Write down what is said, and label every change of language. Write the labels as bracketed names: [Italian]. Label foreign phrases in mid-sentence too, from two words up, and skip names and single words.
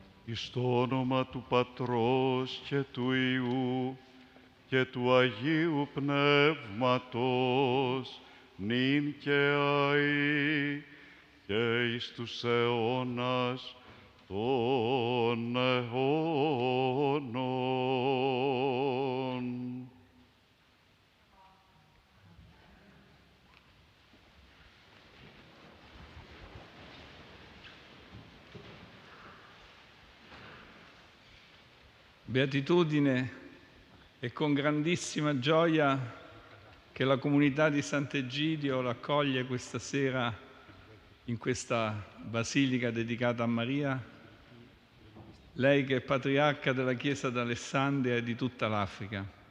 [Greek] εις το όνομα του Πατρός και του Υιού και του Αγίου Πνεύματος, νυν και αεί και εις τους αιώνας των αιώνων. [Italian] Beatitudine, è con grandissima gioia che la comunità di Sant'Egidio l'accoglie questa sera in questa basilica dedicata a Maria, lei che è patriarca della Chiesa d'Alessandria e di tutta l'Africa.